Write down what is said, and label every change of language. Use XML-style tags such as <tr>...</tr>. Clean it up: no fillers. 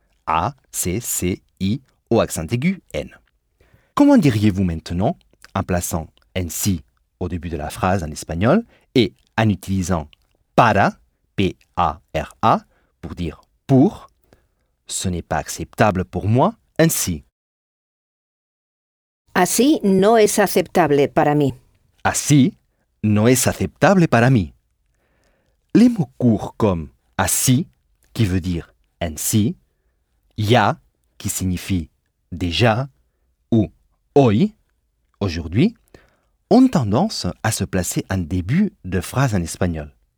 <fr>A-C-C-I au accent aigu N. Comment diriez-vous maintenant, en plaçant ainsi au début de la phrase en espagnol et en utilisant para, P-A-R-A, pour dire pour, ce n'est pas acceptable pour moi ainsi.</fr> <es>Así no es aceptable para mí. Así no es aceptable para mí.</es> <fr>Les mots courts comme así, qui veut dire ainsi, ya, qui signifie déjà, ou hoy, aujourd'hui, ont tendance à se placer en début de phrase en espagnol.</fr>